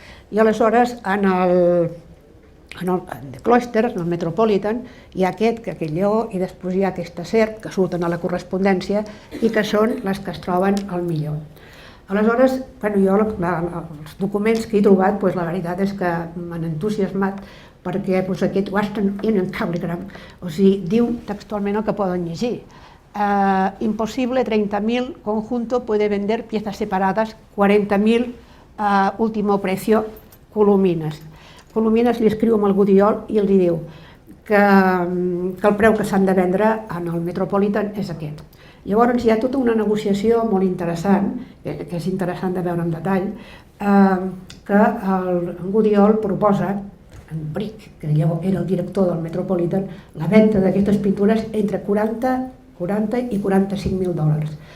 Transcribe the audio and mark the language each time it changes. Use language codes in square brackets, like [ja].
[ca] I aleshores en el Cloisters, en el Metropolitan, hi ha aquest lleó i després hi ha aquesta serp que surten a la correspondència i que són les que es troben al millor. Aleshores, jo els documents que he trobat, la veritat és que m'han entusiasmat perquè aquest Western Union Cablegram, o sigui, diu textualment el que poden llegir. [es] Imposible, 30.000, conjunto puede vender piezas separadas, 40.000, último precio, Colomines. [ca] Colomines li escriu amb el Gudiol i li diu que el preu que s'han de vendre en el Metropolitan és aquest. Llavors hi ha tota una negociació molt interessant, que és interessant de veure en detall, que el Gudiol proposa, en Brick, que era el director del Metropolitan, la venda d'aquestes pintures entre 40 i 45.000 dòlars.